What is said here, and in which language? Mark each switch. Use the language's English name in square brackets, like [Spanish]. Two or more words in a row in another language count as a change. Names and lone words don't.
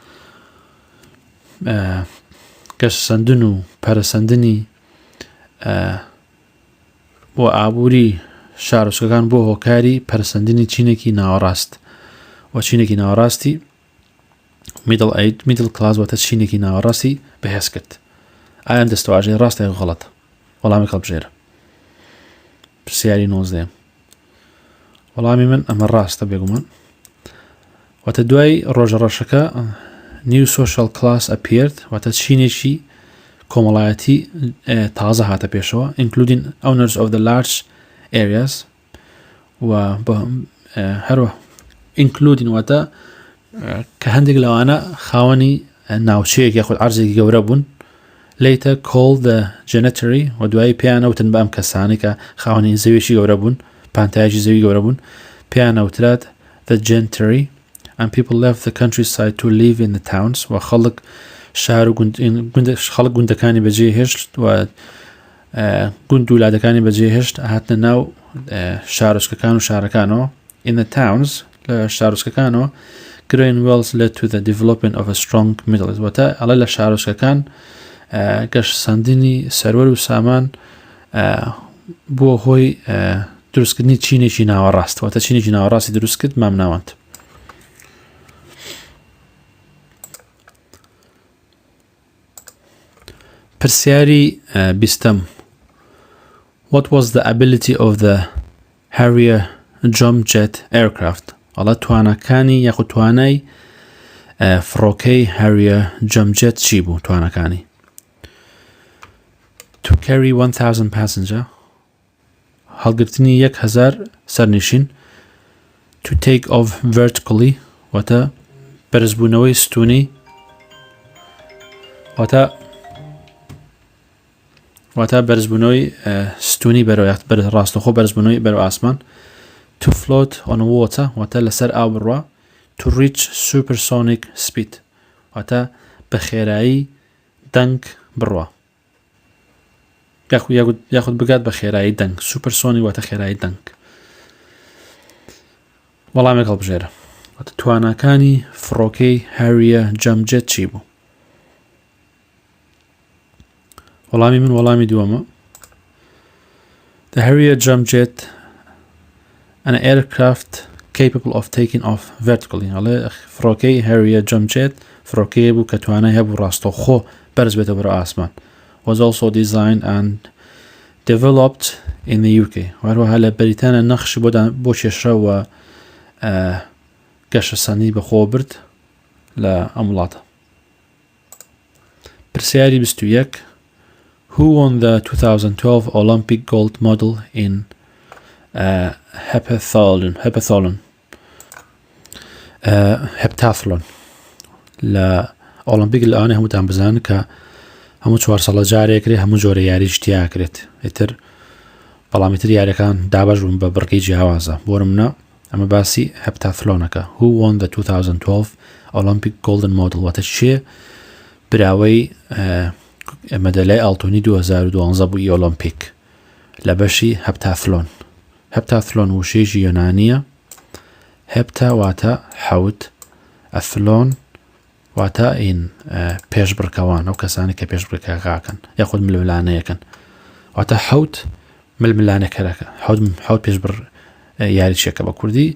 [Central Kurdish] گەشەسەندن و پەرەسەندنی بۆ ئابووری شارۆچکەکان بۆ هۆکاری پەرسەندنی چینێکی ناوەڕاست و چینێکی ناوەڕاستی [English] middle class [Central Kurdish] واتە چینێکی ناوەڕاستی بەهێز کرد ئایا دەستەواژەی ڕاستە یان غەڵەتە وەڵامی هەڵبژێرە پرسیاری 19 وەڵامی من ئەمە ڕاستە بێگومان واتە دوای ڕۆژە ڕەشەکە [English] new social class appeared [Central Kurdish] واتە چینێکی کۆمەڵایەتی تازە هاتە پێشەوە [English] including owners of the large areas [Central Kurdish] و هەروە including واتە کە هەندێک لەوانە خاوەنی ناوچەیەک یاخود عەرزێکی گەورە بوون [English] later called the gentry [Central Kurdish] و دوایی پێیان ئەوتن بە ئەم کەسانی کە خاوەنی زەویێکی گەورە بوون پانتایەکی زەوی گەورە بوون پێیان ئەوترات [English] the gentry and people left the countryside to live in the towns [Central Kurdish] و خەڵک شار و خەڵک گوندەکانی بەجێهێشت و گوند و وڵاتەکانی بەجێهێشت هاتنە ناو شارۆچکەکان و شارەکانەوە [English] in the towns [Central Kurdish] لە شارۆچکەکانەوە [English] growing wealth led to the development of a strong middle age [Central Kurdish] واتە ئەڵە لە شارۆچکەکان گەشەسەندنی سەروەر و سامان بۆ هۆی دروستکردنی چینێکی ناوەڕاست واتە چینێکی ناوەڕاستی دروست کرد مام ناوەند پرسیاری 20 [English] What was the ability of the Harrier jump jet aircraft [Central Kurdish] ئەڵە توانەکانی یاخود توانای فڕۆکەی Harrier jump jet چی بوو توانەکانی [English] to carry 1000 passenger [Central Kurdish] هەڵگرتنی 1000 سەرنشین [English] to take off vertically [Central Kurdish] واتە بەرزبوونەوەی ستونی واتە بەرزبوونەوەی ستونی بەرەوە ڕاستەخۆ بەرزبوونەوەی بەرەو ئاسمان [English] to float on water [Central Kurdish] واتە لەسەر ئاو بڕوا [English] to reach supersonic speed [Central Kurdish] واتە بە خێرایی دەنگ بڕوا یاخود بگات بە خێرایی دەنگ supersonic واتە خێرایی دەنگ وەڵامێک هەڵبژێرە واتە تواناکانی فڕۆکەی Harrier jump jet چی بوو وەڵامی من وەڵامی دووەمە [English] The Harrier jump jet an aircraft capable of taking off vertically [Central Kurdish] ئەڵێ فڕۆکەی Harrier jump jet فڕۆکەیە بوو کە توانای هەبوو ڕاستەوخۆ بەرز بێتە بەرەو ئاسمان [English] was also designed and developed in the UK [Central Kurdish] وهروەها لە بەریتانیا نەخشی بۆ کێشراوە گەشەسەندی بەخۆ برد لە ئەم وڵاتە پرسیاری 21 [English] Who won the 2012 Olympic gold medal in heptathlon [Central Kurdish] لە ئۆلمپیک لە ئەوانەی هەمووتان بزانن کە هەموو 4 ساڵە جارێکرێ هەموو جۆرە یاریش تیاکرێت ئیتر بەڵامیتر یاریەکان دابەش بوون بە بڕقی جیاوازە بۆ نمونە ئەمە باسی هەپتاتhlۆنەکە [English] Who won the 2012 Olympic golden medal [Central Kurdish] واتە چێ براوەی مەدەلای ئاڵتوونی 2012 بووی ئۆلۆمپیک لە بەشی هەپتافلۆن. هەپتافلۆن وشەیەکی یۆنانیە. هەپتا واتە حەوت، ئەفلۆن واتە ئین پێشبڕکەوان، ئەو کەسانی کە پێشبڕکەکەکەن یاخود ململانەیەکەن، واتە حەوت ململانەکەرەکە، حەوت پێشبڕ یاریچێکە بە کوردی.